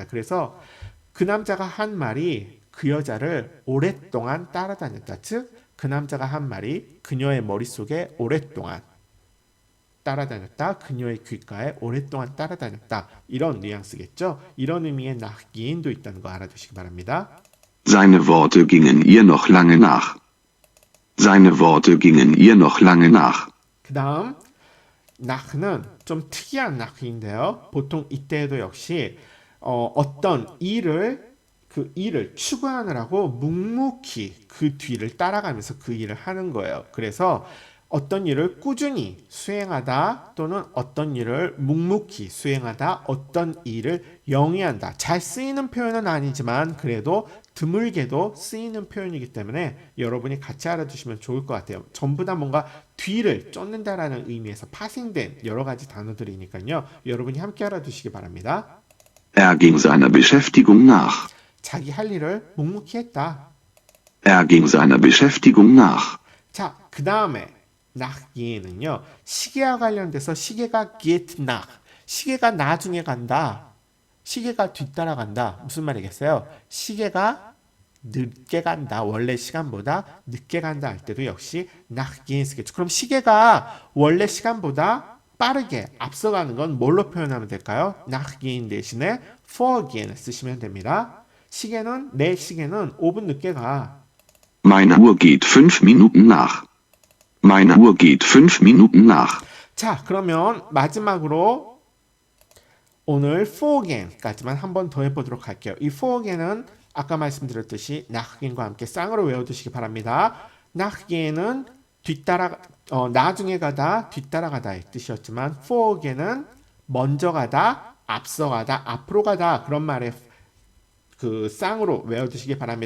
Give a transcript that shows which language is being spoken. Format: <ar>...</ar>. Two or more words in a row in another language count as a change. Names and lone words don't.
<ko>그래서 그 남자가 한 말이 그 여자를 오랫동안 따라다녔다. 즉 그 남자가 한 말이 그녀의 머릿속에 오랫동안 따라다녔다. 그녀의 귓가에 오랫동안 따라다녔다. 이런 뉘앙스겠죠. 이런 의미의 nachgehen도 있다는 거 알아두시기 바랍니다.</ko> <de>Seine Worte gingen ihr noch lange nach. Seine Worte gingen ihr noch lange nach.</de> <ko>그 다음 nach는 좀 특이한 nach인데요. 보통 이때에도 역시 어떤 일을 그 일을 추구하느라고 묵묵히 그 뒤를 따라가면서 그 일을 하는 거예요. 그래서 어떤 일을 꾸준히 수행하다 또는 어떤 일을 묵묵히 수행하다 어떤 일을 영위한다. 잘 쓰이는 표현은 아니지만 그래도 드물게도 쓰이는 표현이기 때문에 여러분이 같이 알아두시면 좋을 것 같아요. 전부 다 뭔가 뒤를 쫓는다라는 의미에서 파생된 여러 가지 단어들이니까요. 여러분이 함께 알아두시기 바랍니다.</ko> <de>Er ging seiner Beschäftigung nach.</de> <ko>자기 할 일을 묵묵히 했다.</ko> <de>Er ging seiner Beschäftigung nach.</de> <ko>자, 그 다음에 nachgehen은요. 시계와 관련돼서 시계가</ko> <de>get nach.</de> <ko>시계가 나중에 간다. 시계가 뒤따라간다. 무슨 말이겠어요? 시계가 늦게 간다. 원래 시간보다 늦게 간다 할 때도 역시 nachgehen 쓰겠죠. 그럼 시계가 원래 시간보다 빠르게 앞서가는 건 뭘로 표현하면 될까요? nachgehen 대신에 vorgehen 쓰시면 됩니다. 시계는 내 시계는 5분 늦게 가.</ko> <de>Meine Uhr geht 5 Minuten nach. Meine Uhr geht 5 Minuten nach.</de> <ko>자, 그러면 마지막으로 오늘 vorgain까지만 한 번 더 해보도록 할게요. 이 vorgain은 아까 말씀드렸듯이 nachgehen과 함께 쌍으로 외워두시기 바랍니다. nachgehen은 나중에 가다, 뒤따라가다의 뜻이었지만 vorgain은 먼저 가다, 앞서 가다, 앞으로 가다 그런 말에 그 쌍으로 외워두시기 바랍니다.</ko>